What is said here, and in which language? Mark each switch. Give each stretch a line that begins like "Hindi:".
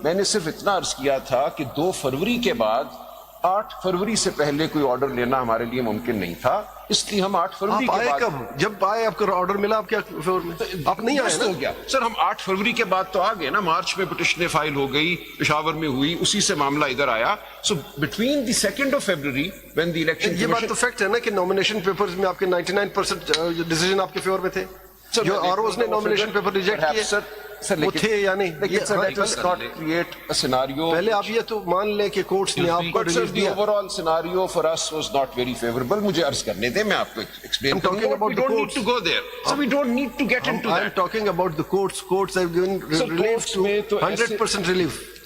Urdu: میں نے صرف اتنا عرض کیا تھا کہ 2 فروری کے بعد 8 فروری سے پہلے کوئی آرڈر لینا ہمارے لیے ممکن نہیں تھا, اس لیے ہم 8 فروری کے بعد. کب جب آئے آپ کو آرڈر ملا, آپ کیا فیور میں آپ نہیں آئے ہو گیا سر. ہم 8 فروری کے بعد تو آ گئے نا. مارچ میں پٹیشنیں فائل ہو گئی, پشاور میں ہوئی, اسی سے معاملہ ادھر آیا.
English: So between the 2nd of February when the election.
Urdu: یہ بات تو فیکٹ ہے نا کہ نامینیشن پیپرز میں آپ کے 99% ڈیسیجن آپ کے فیور میں تھے. جو آرઓز نے نامینیشن پیپر ریجیکٹ کیے وہ تھے یا نہیں. پہلے آپ یہ تو مان لیں کہ کورٹس نے آپ کو ریلیف دیا.
English: overall scenario for us was not very favorable.
Urdu: مجھے عرض کرنے دیں, میں آپ کو ایکسپلین کروں گا.
English: We don't need to go there. So we don't need to get into that. I'm talking about the courts. Courts have given relief to 100% relief.